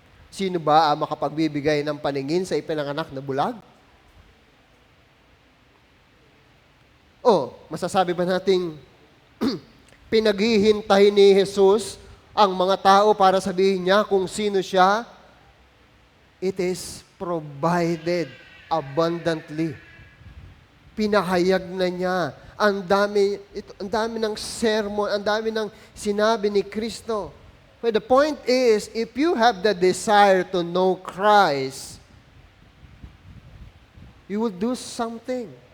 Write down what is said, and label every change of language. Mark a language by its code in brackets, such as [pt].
[tl] Sino ba ang makapagbibigay ng paningin sa ipinanganak na bulag? Masasabi ba nating Pinaghihintay ni Jesus ang mga tao para sabihin niya kung sino siya. [en] It is provided abundantly. [tl] Pinahayag na niya. Ang dami ng sermon, ang dami ng sinabi ni Kristo. [en] But the point is, if you have the desire to know Christ, you will do something.